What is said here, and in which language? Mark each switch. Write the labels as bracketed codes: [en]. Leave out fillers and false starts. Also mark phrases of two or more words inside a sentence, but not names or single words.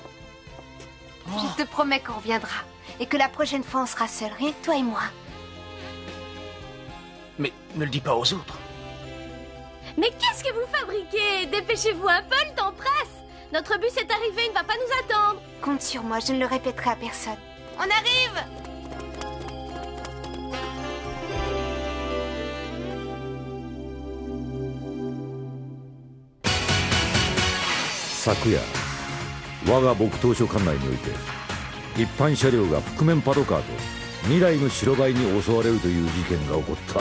[fr] Je te promets qu'on reviendra. Et que la prochaine fois, on sera seuls, rien que toi et moi. Mais ne le dis pas aux autres. Mais qu'est-ce que vous fabriquez? Dépêchez-vous un peu, le temps presse. Notre bus est arrivé, il ne va pas nous attendre. Compte sur moi, je ne le répéterai à personne. On arrive! [ja] Sakuya, 我が木刀所管内において一般車両が覆面パトカーと未来の白バイに襲われるという事件が起こった。